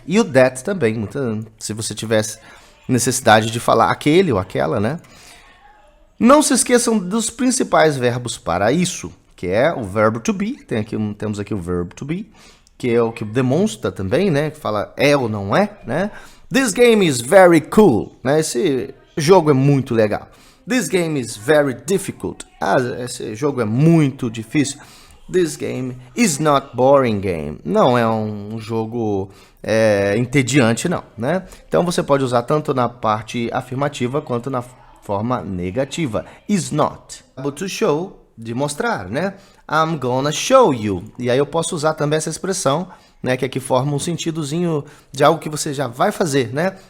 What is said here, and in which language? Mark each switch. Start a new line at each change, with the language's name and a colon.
Portuguese: E o that também. Se você tivesse necessidade de falar aquele ou aquela, né? Não se esqueçam dos principais verbos para isso, que é o verbo to be. Temos aqui o verbo to be, que é o que demonstra também, né? Que fala é ou não é, né?
English: This game is very cool, né?
Portuguese: Esse jogo é muito legal.
English: This game is very difficult.
Portuguese: Esse jogo é muito difícil.
English: This game is not boring game.
Portuguese: Não é um jogo entediante, não, né? Então você pode usar tanto na parte afirmativa quanto na forma negativa. Is not.
English: To show,
Portuguese: de mostrar, né?
English: I'm gonna show you.
Portuguese: E aí eu posso usar também essa expressão, né? Que aqui forma um sentidozinho de algo que você já vai fazer, né?